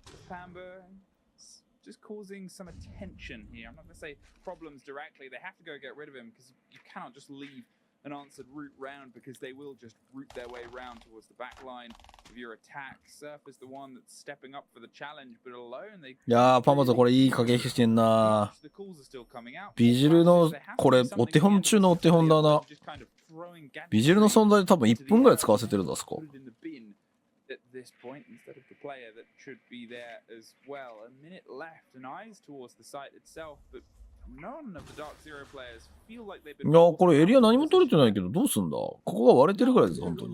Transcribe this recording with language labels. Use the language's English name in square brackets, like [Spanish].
[English] Pamba just causing some attention here. I'm not going to say problems directly. They have to go get rid of him because you cannot just leave an answered route round because they will just route their way round towards the back line of your attack. Surf is the one that's stepping up for the challenge, but alone they. [Japanese] いやー、パンマズこれいい駆け引きしてんな。ビジルのこれお手本中のお手本だな。ビジルの存在で多分1分ぐらい使わせてるぞ、あそこ。 [English] At this point, instead of the player that should be there as well. A minute left, and eyes towards the site itself, but none of the Dark Zero players feel like they've been. [Japanese] いや、これエリア何も取れてないけどどうすんだ。ここが割れてるぐらいです本当に。